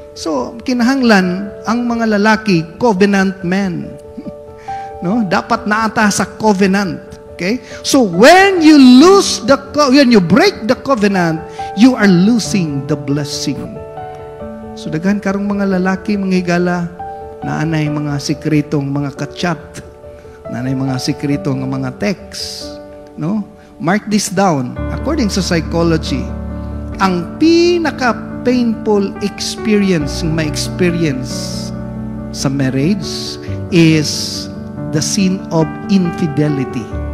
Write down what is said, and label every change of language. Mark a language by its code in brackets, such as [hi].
[ceb] So, kinahanglan ang mga lalaki covenant men. No, dapat naata sa covenant. Okay? [en] So when you when you break the covenant, you are losing the blessing. [ceb] So daghan karong mga lalaki manghigala na anay mga sikretong mga ka-chat, na anay mga sikretong mga text, no? [en] Mark this down. According sa psychology, ang pinaka painful experience may experience sa marriage is the sin of infidelity.